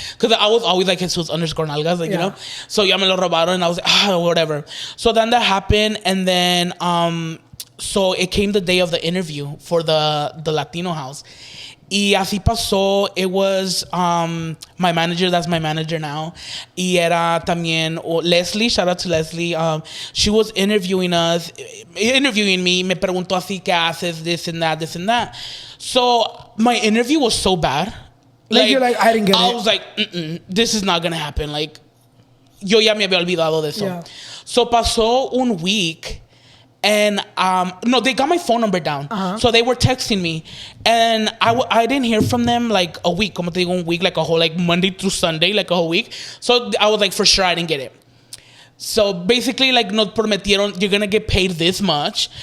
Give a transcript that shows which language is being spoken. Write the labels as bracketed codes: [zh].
[en] Because I was always like Jesus underscore Nalgas, like, you know? So, [es] ya me lo robaron, [en] and I was like, whatever. So then that happened, and then so it came the day of the interview for the Latino house. [es] Y así pasó. [en] It was my manager, that's my manager now. [es] Y era también Leslie, [en] shout out to Leslie. She was interviewing me. [es] Me preguntó así, ¿qué haces? [en] This and that. So my interview was so bad. Like you're like, I didn't get it. I was like, this is not going to happen. [es] Like, yo ya me había olvidado de eso. [en] Yeah. So pasó un week. And no, they got my phone number down. So they were texting me. And I didn't hear from them like a week. [es] Como te digo, un week, [en] like a whole, like Monday through Sunday, like a whole week. So I was like, for sure, I didn't get it. So basically, like, [es] nos prometieron, [en] you're going to get paid this much.